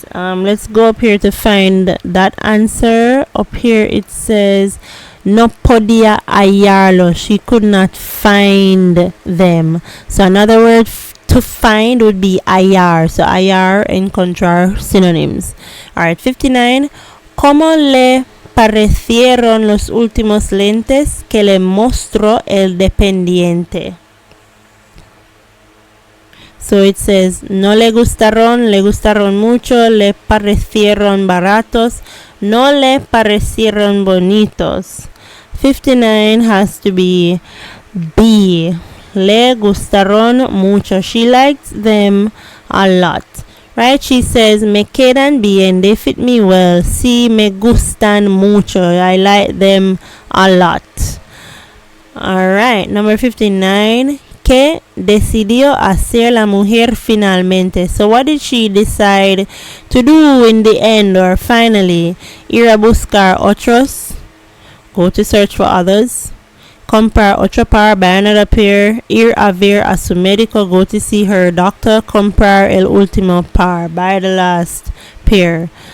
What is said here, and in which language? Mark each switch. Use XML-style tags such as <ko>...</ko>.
<en>Let's go up here to find that answer. Up here it says</en> <es>no podía hallarlo.</es> <en>She could not find them. So another word to find would be hallar. So hallar, encontrar, synonyms. Alright, 59.</en> <es>¿Cómo le parecieron los últimos lentes que le mostró el dependiente? So it says, no le gustaron mucho, le parecieron baratos, no le parecieron bonitos.</es> <en>59 has to be B.</en> <es>Le gustaron mucho.</es> <en>She liked them a lot. Right? She says,</en> <es>me quedan bien,</es> <en>they fit me well.</en> <es>Sí, me gustan mucho,</es> <en>I like them a lot. Alright, number 59.</en> <es>¿Qué decidió hacer la mujer finalmente?</es> <en>So what did she decide to do in the end or finally?</en> <es>Ir a buscar otros.</es> <en>Go to search for others.</en> <es>Comprar otro par,</es> <en>buy another pair.</en> <es>Ir a ver a su médico,</es> <en>go to see her doctor.</en> <es>Comprar el último par,</es> <en>buy the last pair.</en>